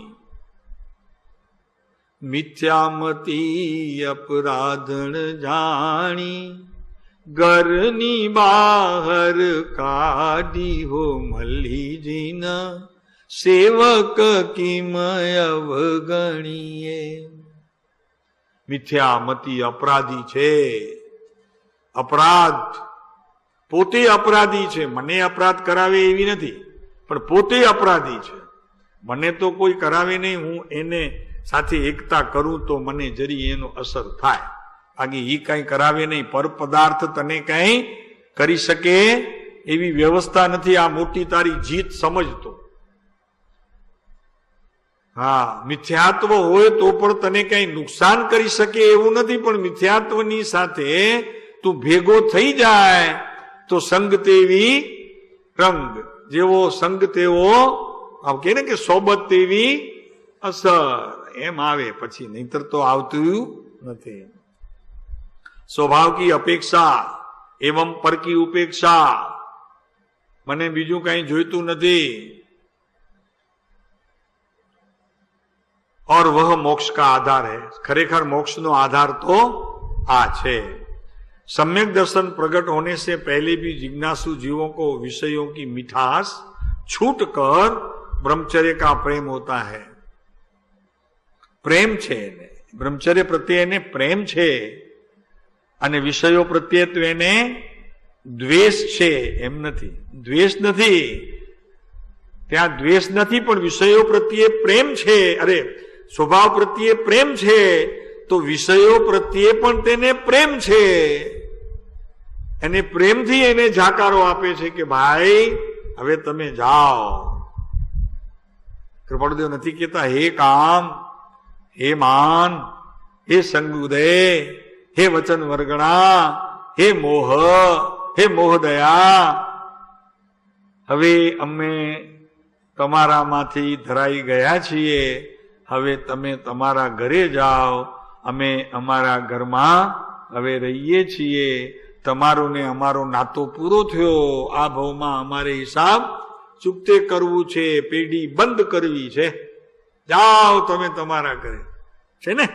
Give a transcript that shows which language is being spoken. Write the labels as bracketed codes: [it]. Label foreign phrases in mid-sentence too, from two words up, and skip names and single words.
[gu] મિથ્યામતી અપરાધણ જાણી ઘરની બહાર કાઢી હો મલ્લીજીના સેવક કિમય અવગણીએ। મિથ્યામતી અપરાધી છે। અપરાધ પોતે અપરાધી છે। મને અપરાધ કરાવે એવી નથી, પણ પોતે અપરાધી છે। મને તો કોઈ કરાવે નહીં, હું એને સાથે એકતા કરું તો મને જરી એનો અસર થાય, બાકી ઈ કઈ કરાવે નહીં। પર પદાર્થ તને કઈ કરી સકે એવી વ્યવસ્થા નથી। આ મોટી તારી જીત સમઝતો। હાં, મિથ્યાત્વ હોય તો પણ તને કઈ નુકસાન કરી સકે એવું નથી, પણ મિથ્યાત્વની સાથે તૂ ભેગો થઈ જાએ તો સંગ તેવી રંગ, જેવો સંગ તેવો અબ કહે ને કિ સોબત તેવી અસર, એમ આવે પછી, નહીંતર તો આવતું નથી। [hi] स्वभाव की अपेक्षा एवं पर की उपेक्षा। [gu] મને બીજૂ કહીં જોઈતું નથી। [hi] और वह मोक्ष का आधार है। [gu] ખરેખર મોક્ષ નો આધાર તો આ છે। [hi] सम्यक दर्शन प्रकट होने से पहले भी जिज्ञासु जीवों को विषयों की मिठास छूट कर ब्रह्मचर्य का प्रेम होता है। [gu] પ્રેમ છે, બ્રહ્મચર્ય પ્રત્યે ને પ્રેમ છે, અને વિષયો પ્રત્યે તો એને દ્વેષ છે એમ નથી। દ્વેષ નથી, ત્યાં દ્વેષ નથી, પણ વિષયો પ્રત્યે પ્રેમ છે। અરે, સ્વભાવ પ્રત્યે પ્રેમ છે તો વિષયો પ્રત્યે પણ તેને પ્રેમ છે। એને પ્રેમ થી એને જાકારો આપે છે કિ ભાઈ હવે તમે જાઓ। કૃપાળુદેવ નથી કહતા હે કામ, હે માન, હે સંગ ઉદય, હે વચન વર્ગણા, હે મોહ, હે મોહદયા, હવે અમે તમારામાંથી ધરાઈ ગયા છીએ, હવે તમે તમારા ઘરે જાઓ, અમે અમારા ઘરમાં હવે રહીએ છીએ, તમારો ને અમારો નાતો પૂરો થયો, આ ભાવમાં અમારે હિસાબ ચૂકતે કરવૂ છે, પેઢી બંધ કરવી છે, જાઓ તમે તમારા ઘરે છે ને।